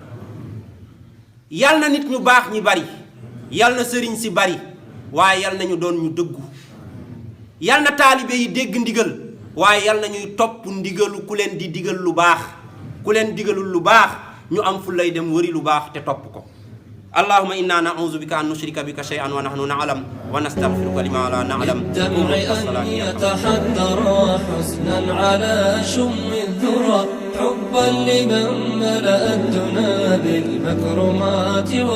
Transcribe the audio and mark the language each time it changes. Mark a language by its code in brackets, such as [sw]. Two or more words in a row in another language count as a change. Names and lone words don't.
[wo] yal na nit ñu baax ñi bari, yal na sëriñ si bari, waaye yal na ñu doon ñu dëggu. yal na taalibe yi dégg ndigal, waaye yal na ñuy topp ndigalu ku leen di digal lu baax. ku leen digalul lu baax ñu am fu lay dem wëri lu baax te topp ko. [ar] اللهم إنا نعوذ بك أن نشرك بك شيئا ونحن نعلم ونستغفرك لما لا نعلم. بالدمع أن يتحدر حزنا على شم الذرى حبا لمن ملأ الدنا بالمكرمات